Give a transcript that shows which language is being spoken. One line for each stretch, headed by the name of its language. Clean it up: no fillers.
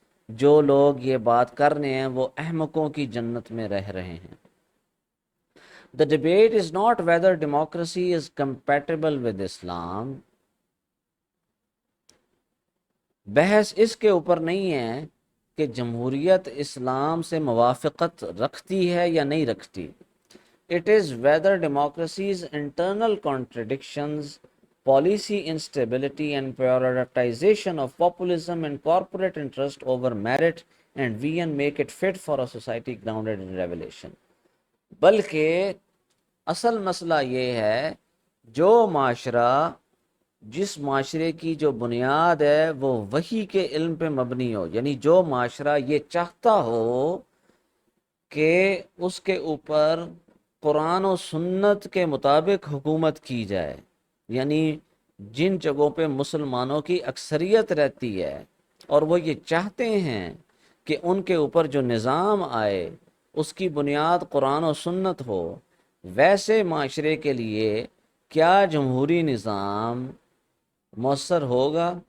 Urdu: جو لوگ یہ بات کر رہے ہیں وہ احمقوں کی جنت میں رہ رہے ہیں.
English: The debate is not whether democracy is compatible with Islam.
Urdu: بحث اس کے اوپر نہیں ہے کہ جمہوریت اسلام سے موافقت رکھتی ہے یا نہیں رکھتی.
English: It is whether democracy's internal contradictions, policy instability and prioritization of populism and corporate interest over merit and vision make it fit for a society grounded in revelation.
Urdu: بلکہ اصل مسئلہ یہ ہے جو معاشرہ، جس معاشرے کی جو بنیاد ہے وہ وحی کے علم پہ مبنی ہو، یعنی جو معاشرہ یہ چاہتا ہو کہ اس کے اوپر قرآن و سنت کے مطابق حکومت کی جائے، یعنی جن جگہوں پہ مسلمانوں کی اکثریت رہتی ہے اور وہ یہ چاہتے ہیں کہ ان کے اوپر جو نظام آئے اس کی بنیاد قرآن و سنت ہو، ویسے معاشرے کے لیے کیا جمہوری نظام مؤثر ہوگا